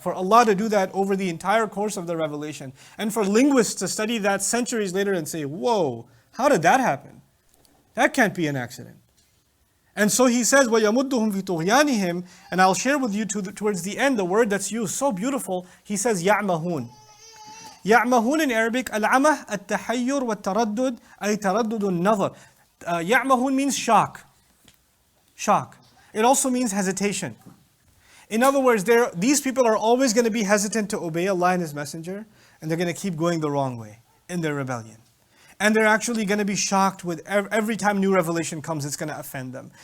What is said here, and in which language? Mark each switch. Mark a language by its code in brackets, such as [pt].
[en] For Allah to do that over the entire course of the revelation, and for linguists to study that centuries later and say, whoa, how did that happen? That can't be an accident. And so He says, [ar] وَيَمُدُّهُمْ فِي طُغْيَانِهِمْ. [en] And I'll share with you towards the end the word that's used, so beautiful. He says, يَعْمَهُونَ. [ar] يَعْمَهُونَ [en] in Arabic, [ar] الْعَمَهْ التَّحَيُّرْ وَالتَّرَدُّدْ أي تَرَدُّدُ النَّظَرِ. [en] يَعْمَهُونَ means shock. Shock. It also means hesitation. In other words, these people are always going to be hesitant to obey Allah and His Messenger, and they're going to keep going the wrong way in their rebellion. And they're actually going to be shocked with every time new revelation comes, it's going to offend them.